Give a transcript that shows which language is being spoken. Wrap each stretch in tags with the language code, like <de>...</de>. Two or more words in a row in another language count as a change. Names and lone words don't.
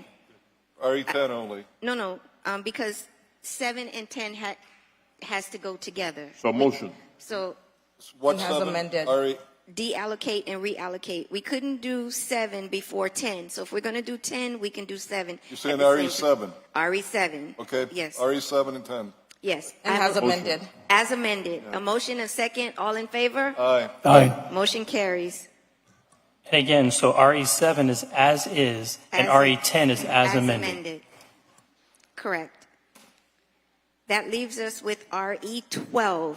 <en>RE10 only. No, because 7 and 10 has to go together. So motion. So What's He has seven? amended. deallocate and reallocate. We couldn't do 7 before 10. So if we're going to do 10, we can do 7. You're saying at the same time. RE7? RE7. Okay. Yes. RE7 and 10. Yes. And I have has a- amended. As amended. A motion, a second. All in favor? Aye. Aye. Motion carries. And again, so RE7 is as is, and As- RE10 is as amended. Correct. That leaves us with RE12.</en>